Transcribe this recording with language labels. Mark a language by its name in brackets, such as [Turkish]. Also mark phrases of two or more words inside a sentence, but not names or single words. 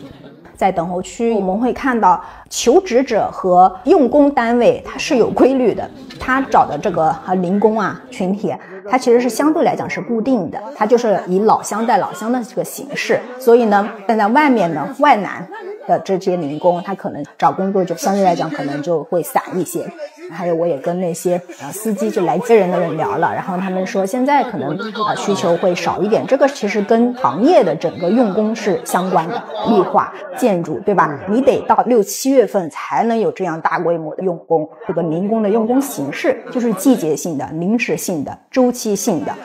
[Chinese] 在等候區，我們會看到求職者和用工單位它是有規律的，他找的這個零工啊群體，它其實是相對來講是固定的，它就是以老鄉帶老鄉的這個形式，所以呢，在外面呢，外南的這些零工，他可能找工作就相對來講可能就會散一些。還有我也跟那些司機就來接人的人聊了，然後他們說現在可能需求會少一點，這個其實跟行業的整個用工是相關的，綠化、建築，對吧？你得到6、7月份才能有這樣大規模的用工，這個零工的用工形式就是季節性的、臨時性的、周期性的。